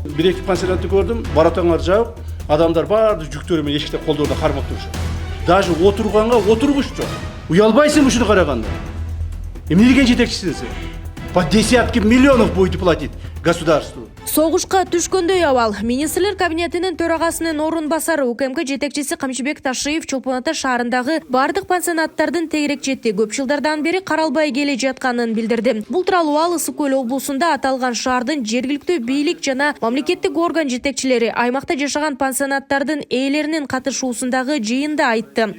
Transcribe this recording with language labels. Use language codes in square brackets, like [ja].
[ky] Бир-эки пансионатты көрдүм, баратаңар жабып, адамдар баарды жүктөрү менен эшикте колдордо кармап турушат. Даже отурганга отургуч жок. Уялбайсың ушуну караганда. Эмне деген жетекчисиң сен? [ru] По десятки миллионов будете платить государству. [ky] Согушка түшкөндөй абал. Министрлер кабинетинин төрагасынын орун басары УКМК жетекчиси Камчыбек Ташиев Чолпон Ата шаарындагы бардык пансионаттардын тегерек четти көп жылдардан бери каралбай келе жатканын билдирди. Бул тууралуу ал Ысык Көл облусунда аталган шаардын жергиликтүү бийлик жана мамлекеттик орган жетекчилери аймакта жашаган пансионаттардын ээлеринин катышуусундагы жыйында айтты.